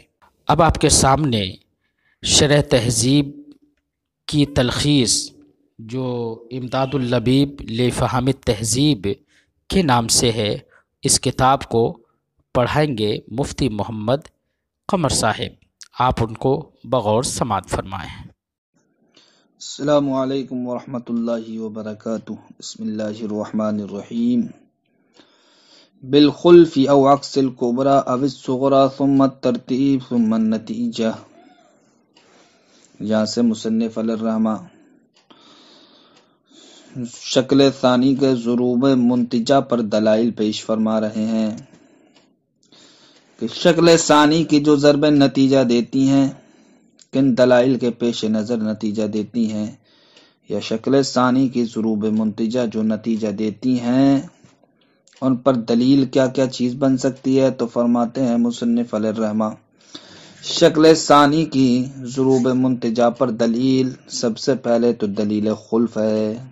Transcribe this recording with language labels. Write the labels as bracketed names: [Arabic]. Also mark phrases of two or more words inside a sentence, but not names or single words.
[Urdu] اب آپ کے سامنے شرح تہذیب کی تلخیص جو امداد اللبیب لفہم التہذیب کے نام سے ہے، اس کتاب کو پڑھائیں گے مفتی محمد قمر صاحب۔ آپ ان کو بغور سماعت فرمائیں۔ [Arabic] السلام علیکم ورحمۃ اللہ وبرکاتہ۔ بسم اللہ الرحمن الرحیم۔ بالخلف او عکس الکبرى او الصغرى ثم الترتیب ثم النتیجہ۔ [Urdu] یہاں سے مصنف [Arabic] علیہ الرحمہ [Urdu] شکل ثانی کے ضروب منتجہ پر دلائل پیش فرما رہے ہیں کہ شکل ثانی کی جو ضرب نتیجہ دیتی ہیں کن دلائل کے پیش نظر نتیجہ دیتی ہیں، یا شکل ثانی کی ضروب منتجہ جو نتیجہ دیتی ہیں ان پر دلیل کیا کیا چیز بن سکتی ہے، تو فرماتے ہیں مصنف [Arabic] علیہ الرحمہ [Urdu] شکل ثانی کی ضروب منتجہ پر دلیل، سب سے پہلے تو دلیل خلف ہے،